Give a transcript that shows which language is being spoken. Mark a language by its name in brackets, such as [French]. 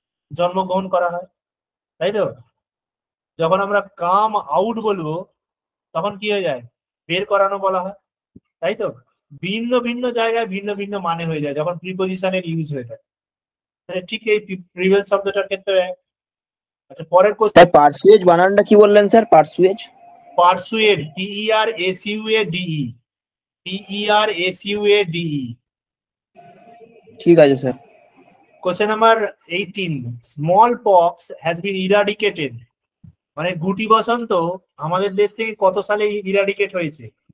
[Bangla] জন্মগ্রহণ করা হয়, তাই তো? যখন আমরা কাম আউট বলবো তখন কি হয়ে যায়? বের করানো বলা হয়, তাই তো? ভিন্ন ভিন্ন জায়গায় ভিন্ন ভিন্ন মানে হয়ে যায় যখন প্রিপোজিশনের ইউজ হয়ে থাকে। তাহলে ঠিক এই প্রিভেল শব্দটার ক্ষেত্রে। আচ্ছা, পরের কোশ্চেন। স্যার পার্সুয়েজ বানানটা কি বললেন স্যার? পার্সুয়েজ, persuade, PERSUADE, PERSUADE। ঠিক আছে sir. [English] Question number 18, smallpox has been eradicated. [Bangla] মানে গুটি বসন্ত আমাদের দেশ থেকে কত সালে ইরাডিকেট হয়েছে?